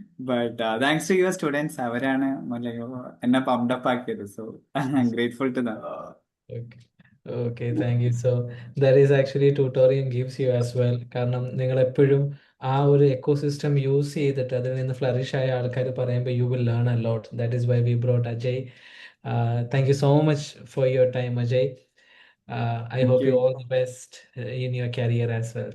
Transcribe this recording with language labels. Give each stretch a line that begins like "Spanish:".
English: But thanks to your students, അവരാണ് എന്നെ pumped up ആക്കിയത്. So I'm grateful to them. Okay, thank you. So that is actually tutorial gives you as well.
Malayalam: കാരണം നിങ്ങൾ എപ്പോഴും ആ ഒരു എക്കോസിസ്റ്റം യൂസ് ചെയ്തിട്ട് അതിൽ നിന്ന് ഫ്ലറിഷ് ആയ ആൾക്കാർ പറയുമ്പോൾ you will learn a lot.
English: That is why we brought Ajay. Thank you so much for your time, Ajay. I hope you all the best in your career as well.